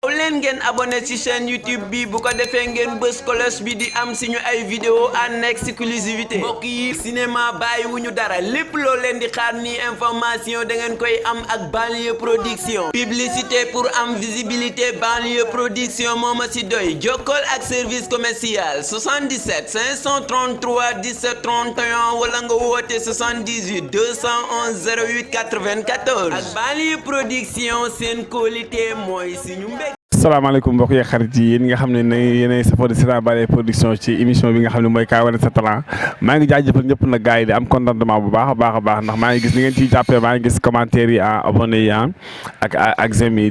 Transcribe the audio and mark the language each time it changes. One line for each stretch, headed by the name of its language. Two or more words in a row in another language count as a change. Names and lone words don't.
Wolof: Aw leen ngeen abonné ci chaîne YouTube bi, bu ko defee ngeen bës cloche bi di am suñu ay vidéo
French: en exclusivité.
Wolof: Mbokk yi, cinéma bàyyiwuñu dara, lépp loo leen di xaar ni information da ngeen koy am ak Banlieue Production. Publicité pour am visibilité, Banlieue Production moo ma ci doy. Jokkool ak
French: service commercial
Wolof: soixante-dix-sept cinq cent trente-trois dix-sept trente et un wala nga woote soixante-dix-huit deux cent onze zéro huit quatre-vingt-quatorze. Ak Banlieue Production, seen qualité mooy suñu mbég. Salaamaaleykum mbokk yi, xarit yi, yéen nga xam ne ne yéenay safoo di seetaan Banlieue Production ci émission bi nga xam ne mooy Kaay Wane Sa Talent. Maa ngi jaajëfal ñëpp nag, gars yi, di am contentement bu baax a baax a baax, ndax maa ngi gis ni ngeen ciy jàppee, maa ngi gis commentaire yi, ah, abonné yi, ah, ak, ak, ak j'aime yi.